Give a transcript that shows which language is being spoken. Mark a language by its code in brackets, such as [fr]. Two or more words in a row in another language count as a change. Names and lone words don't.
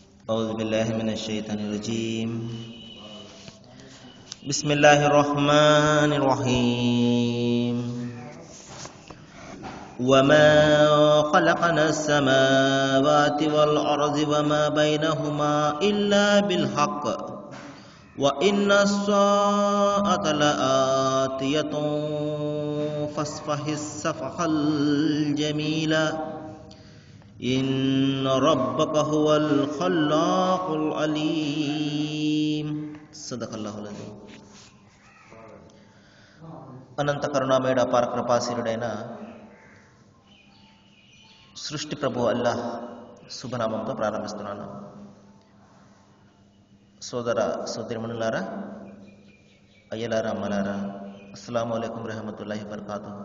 [ar] أعوذ بالله من الشيطان الرجيم بسم الله الرحمن الرحيم وما خلقنا السماوات والأرض وما بينهما إلا بالحق وإن الساعة لآتية فاصفح الصفح الجميل إن ربك هو الخلاق العليم صدق الله العظيم. [te] అనంత కరుణామయుడ అపార కృపాశీలుడైన సృష్టి ప్రభు అల్లాహ్ శుభనామంతో ప్రారంభిస్తున్నాను. సోదర సోదరిమణులారా, అయ్యలారా, అమ్మలారా, [ar] السلام عليكم رحمة الله وبركاته.